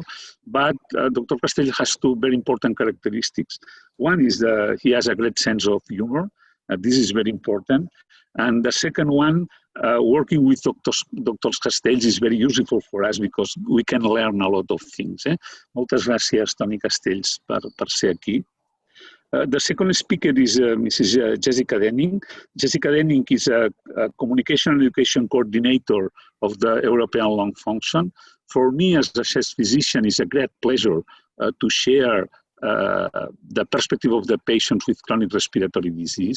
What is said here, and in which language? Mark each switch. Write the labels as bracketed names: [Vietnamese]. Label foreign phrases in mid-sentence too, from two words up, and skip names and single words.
[English] But Dr. CASTELLS has 2 very important characteristics. One is he has a great sense of humor. This is very important. And the second one, working with Dr. CASTELLS is very useful for us because we can learn a lot of things. [Catalan] Moltes gràcies, Toni CASTELLS, per ser aquí. [English] The second speaker is Mrs. Jessica Denning. Jessica Denning is a communication and education coordinator of the European Lung Function. For me, as a chest physician, it's a great pleasure to share the perspective of the patient with chronic respiratory disease.